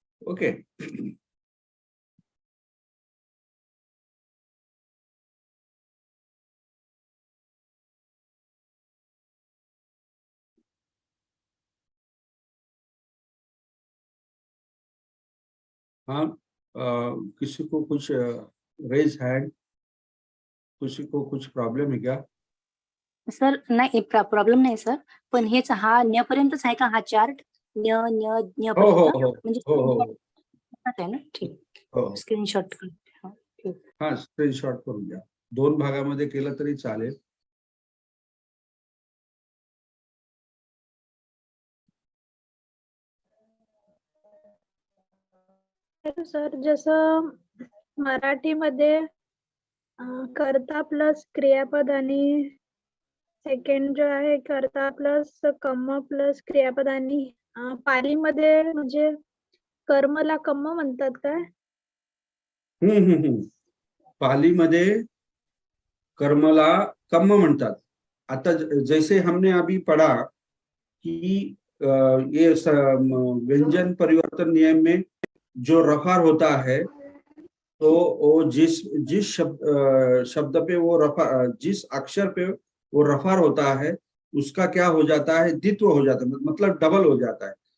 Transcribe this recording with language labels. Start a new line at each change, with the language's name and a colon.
Hindi: Okay, हाँ। किसी को कुछ रेज हैंड, किसी को कुछ प्रॉब्लेम है क्या?
Marathi: सर नाही, प्रॉब्लेम नाही सर, पण हेच हा न्य पर्यंतच आहे का हा चार्ट? न्य न्य न्य हो हो पर्यंत हो म्हणजे हो हो आहे ना? ठीक, हो। स्क्रीनशॉट करते. हा, ठीक. हाँ, स्क्रीनशॉट करून घ्या। दोन भागामध्ये केलं तरी चालेल। सर जसं मराठीमध्ये कर्ता प्लस क्रियापद आणि सेकंड जो आहे कर्ता प्लस कर्म प्लस क्रियापद, आणि पालीमध्ये म्हणजे कर्मला कर्म म्हणतात काय? पालीमध्ये कर्मला कर्म म्हणतात।
Hindi: आता जैसे हमने अभी पढ़ा कि ये व्यंजन परिवर्तन नियम में जो रफार होता है, तो वो जिस जिस शब्द पे वो रफा, जिस अक्षर पे वो रफार होता है, उसका क्या हो जाता है, द्वित्व हो जाता है, मतलब डबल हो जाता है।